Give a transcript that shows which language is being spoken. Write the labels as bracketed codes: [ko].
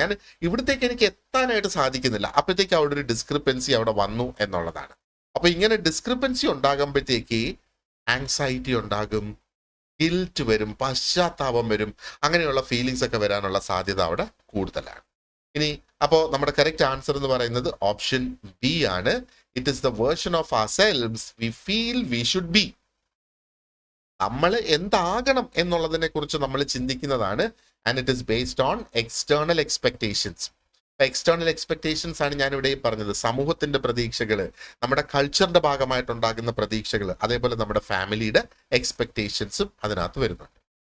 [ml] ഞാൻ ഇവിടത്തേക്ക് എനിക്ക് എത്താനായിട്ട് സാധിക്കുന്നില്ല, അപ്പോഴത്തേക്ക് അവിടെ ഒരു ഡിസ്ക്രിപ്പൻസി അവിടെ വന്നു എന്നുള്ളതാണ്. അപ്പൊ ഇങ്ങനെ ഡിസ്ക്രിപ്പൻസി ഉണ്ടാകുമ്പോഴത്തേക്ക് ആങ്സൈറ്റി ഉണ്ടാകും, ഗിൽറ്റ് വരും, പശ്ചാത്താപം വരും, അങ്ങനെയുള്ള ഫീലിങ്സ് ഒക്കെ വരാനുള്ള സാധ്യത അവിടെ കൂടുതലാണ്. ഇനി അപ്പോൾ നമ്മുടെ കറക്റ്റ് ആൻസർ എന്ന് പറയുന്നത് ഓപ്ഷൻ ബി ആണ്. [en] It is the version of ourselves we feel we should be. [ml] നമ്മൾ എന്താകണം എന്നുള്ളതിനെ കുറിച്ച് നമ്മൾ ചിന്തിക്കുന്നതാണ്. [en] And it is based on external expectations. [ml] External expectations ആണ് ഞാൻ ഇവിടെ പറഞ്ഞത്. സമൂഹത്തിന്റെ പ്രതീക്ഷകൾ, നമ്മുടെ കൾച്ചറിന്റെ ഭാഗമായിട്ടുണ്ടാകുന്ന പ്രതീക്ഷകൾ, അതേപോലെ നമ്മുടെ ഫാമിലിയുടെ എക്സ്പെക്ടേഷൻസും അതിനകത്ത് വരുന്നുണ്ട്.